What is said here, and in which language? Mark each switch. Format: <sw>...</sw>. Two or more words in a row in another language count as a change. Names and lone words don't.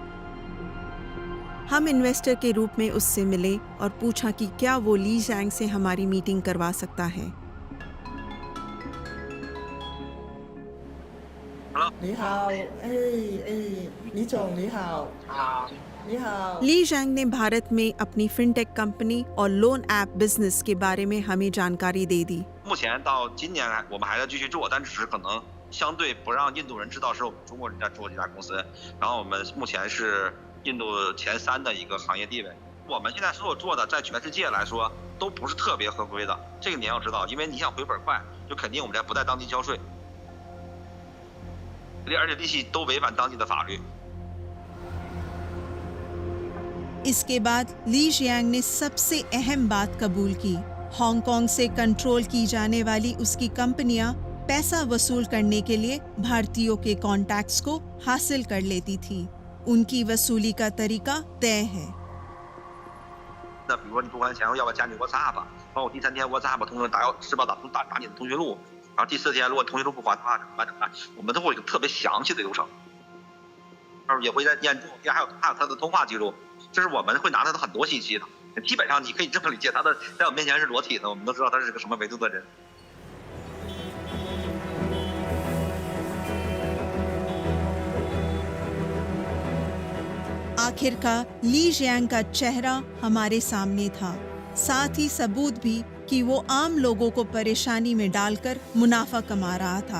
<hi>हम इन्वेस्टर के रूप में उससे मिले और पूछा कि क्या वो ली जियांग से हमारी मीटिंग करवा सकता है. ली जियांग ने भारत में अपनी</hi> <en>fintech company</en> <hi>और</hi> <en>loan app business</en> <hi>के बारे में हमें जानकारी दे दी.</hi> <zh>目前到今年我们还在继续做，但只是可能相对不让印度人知道是我们中国人在做这家公司。然后我们目前是印度前3的一个行业地位。我们现在所有做的，在全世界来说都不是特别合规的，这个你要知道，因为你想回本快，就肯定我们在不在当地交税，而且利息都违反当地的法律。</zh> <hi>इसके बाद ली जियांग ने सबसे अहम बात कबूल की. हांगकांग से कंट्रोल की जाने वाली उसकी कंपनियां पैसा वसूल करने के लिए भारतीयों के कॉन्टैक्ट्स को हासिल कर लेती थी. उनकी वसूली का तरीका तय है.</hi> <zh>那比如说你不还钱，要不要加你 WhatsApp？包括第3天 WhatsApp 通知施暴打你的通讯录，然后第4天如果通讯录不还的话怎么办？我们都会有一个特别详细的流程，也会在验证，还有他的通话记录。就是我们会拿他的很多信息的，基本上你可以这么理解，他的在我面前是裸体的，我们都知道他是个什么维度的人。</zh> <hi>आखिरकार ली जियांग का चेहरा हमारे सामने था, साथ ही सबूत भी कि वो आम लोगों को परेशानी में डालकर मुनाफा कमा रहा था.</hi>